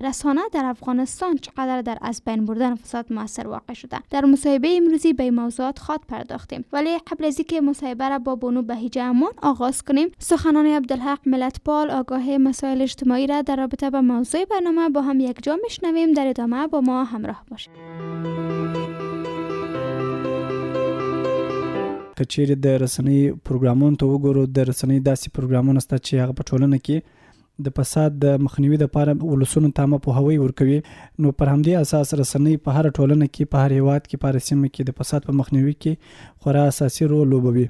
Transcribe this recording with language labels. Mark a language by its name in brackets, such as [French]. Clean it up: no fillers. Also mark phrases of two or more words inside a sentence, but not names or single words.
[Persian] رسانه در افغانستان چقدر در از بین بردن فساد موثر واقع شده؟ در مصاحبه امروزی به این موضوعات خود پرداختیم. ولی قبل از اینکه مصاحبه را با بانو بهیجه امان آغاز کنیم، سخنان عبدالحق ملتپال آگاه مسائل اجتماعی را در رابطه با موضوع برنامه با هم یک جا میشنویم. در ادامه با ما همراه باشید. [Pashto] کچیر د رسنۍ پروګرامونو ته وګورو، د رسنۍ داسې پروګرامونه شته چې هغه په ټولنه کې د فساد د مخنیوي لپاره ولسونو ته عامه پوهاوی ورکوي. نو پر همدې اساس رسنۍ په هر ټولنه کې، په هر هیواد کې، په هر سیمه کې د فساد په مخنیوي کې خورا اساسي رول لوبوي.